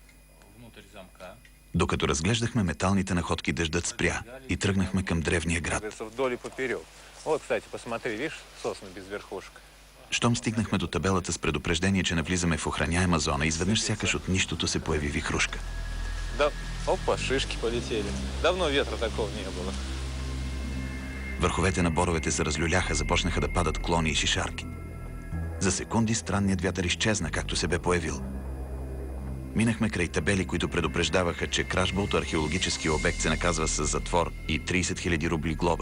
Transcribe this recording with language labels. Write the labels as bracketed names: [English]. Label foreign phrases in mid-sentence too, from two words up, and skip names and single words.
[Bulgarian] Докато разглеждахме металните находки, дъждът спря и тръгнахме към древния град. Щом стигнахме до табелата с предупреждение, че навлизаме в охраняема зона, изведнъж сякаш от нищото се появи вихрушка. [Russian] Да, опа, шишки полетели. Давно ветра такого не было. [Bulgarian] Върховете на боровете се разлюляха, започнаха да падат клони и шишарки. За секунди странният вятър изчезна, както се бе появил. Минахме край табели, които предупреждаваха, че кражба от археологическия обект се наказва с затвор и 30 000 рубли глоба.